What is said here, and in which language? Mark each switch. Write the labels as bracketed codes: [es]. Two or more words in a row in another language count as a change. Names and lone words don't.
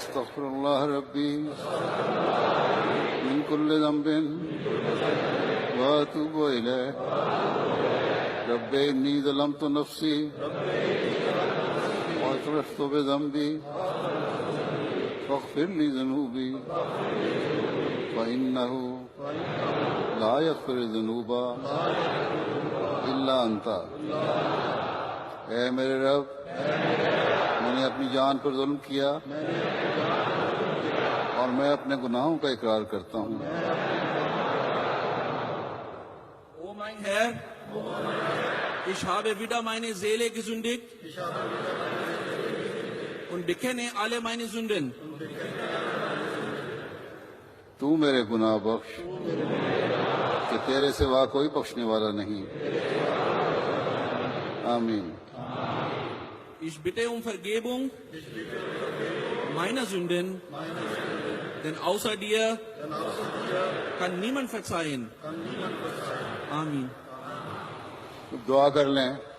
[ar] استغفر الله ربي من كل ذنب واتوب اليه رب اني ظلمت نفسي واعترفت بذنبي فاغفر لي ذنوبي فانه لا يغفر الذنوب الا انت. [ur] اے میرے رب، میں نے اپنی جان پر ظلم کیا اور میں اپنے گناہوں کا اقرار کرتا ہوں. [de] O mein Herr, ich habe wieder meine Seele gesündigt und bekenne alle meine Sünden. [ur] تو میرے گناہ بخش کہ تیرے سوا کوئی بخشنے والا نہیں. آمین. [de] Ich bitte um Vergebung meiner Sünden, denn außer dir kann niemand verzeihen. Amen. [ur] دعا کر لیں.